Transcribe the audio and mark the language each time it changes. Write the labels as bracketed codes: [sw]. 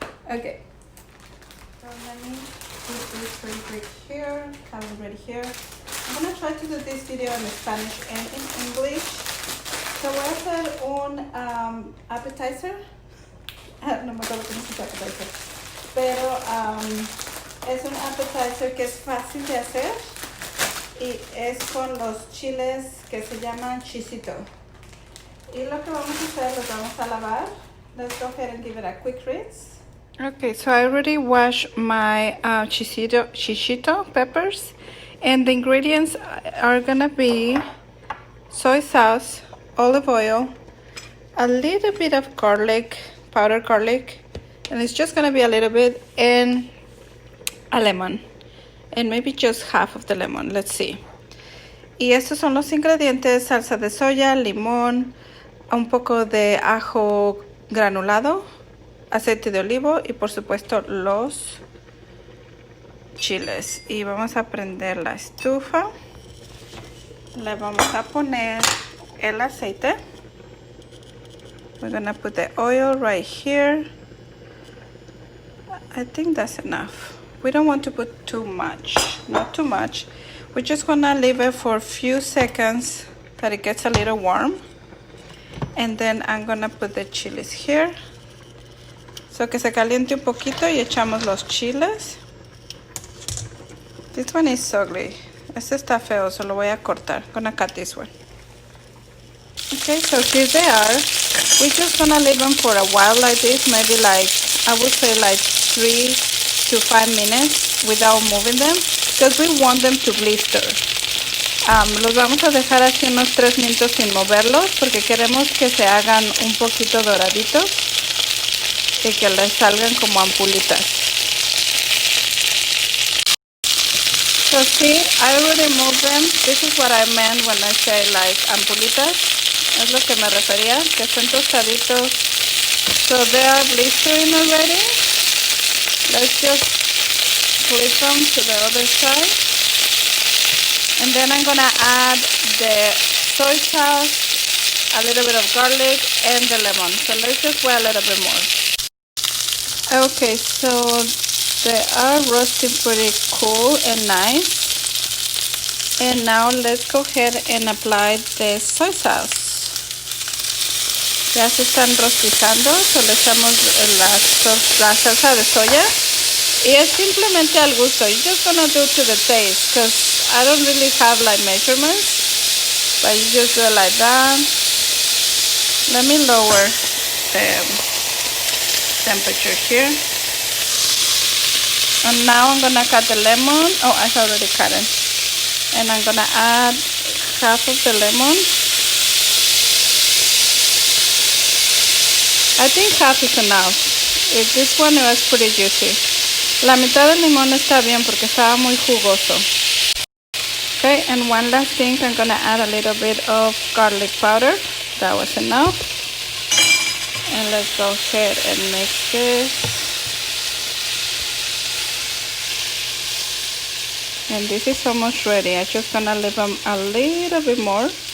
[en] Okay, so let me put this really quick here, have it ready here. I'm gonna try to do this video in Spanish and in English. [es] So voy a hacer un appetizer. No me acuerdo cómo se dice appetizer. Pero es un appetizer que es fácil de hacer y es con los chiles que se llaman Shishito. Y lo que vamos a hacer, los vamos a lavar. [en] Let's go ahead and give it a quick rinse. Okay, so I already washed my Shishito peppers, and the ingredients are gonna be soy sauce, olive oil, a little bit of garlic, powdered garlic, and it's just gonna be a little bit, and a lemon, and maybe just half of the lemon. Let's see. [es] Y estos son los ingredientes: salsa de soya, limón, un poco de ajo granulado, aceite de olivo y por supuesto los chiles. Y vamos a prender la estufa. Le vamos a poner el aceite. [en] We're gonna put the oil right here. I think that's enough. We don't want to put too much, not too much. We're just gonna leave it for a few seconds that it gets a little warm. And then I'm gonna put the chiles here. [es] So que se caliente un poquito y echamos los chiles. [en] This one is ugly. [es] Este está feo, so lo voy a cortar. [en] Gonna cut this one. Okay, so here they are. We're just gonna leave them for a while like this, maybe like, I would say like 3 to 5 minutes without moving them, because we want them to blister. [es] Los vamos a dejar así unos 3 minutos sin moverlos, porque queremos que se hagan un poquito doraditos y que les salgan como ampulitas. [en] So see, I already moved them. This is what I meant when I say like ampulitas. [es] Es lo que me refería, que están tostaditos. [en] So they are blistering already. Let's just flip them to the other side. And then I'm gonna add the soy sauce, a little bit of garlic, and the lemon. So let's just wait a little bit more. Okay, so they are roasting pretty cool and nice. And now let's go ahead and apply the soy sauce. [es] Ya se están rostizando, so le echamos la salsa de soya. Y es simplemente al gusto. [en] You're just gonna do to the taste, because I don't really have like measurements. But you just do it like that. Let me lower the temperature here. And now I'm gonna cut the lemon. Oh, I already cut it. And I'm gonna add half of the lemon. I think half is enough. This one was pretty juicy. [es] La mitad del limón está bien porque estaba muy jugoso. [en] Okay, and one last thing, I'm gonna add a little bit of garlic powder. That was enough. And let's go ahead and mix this. And this is almost ready. I'm just gonna leave them a little bit more.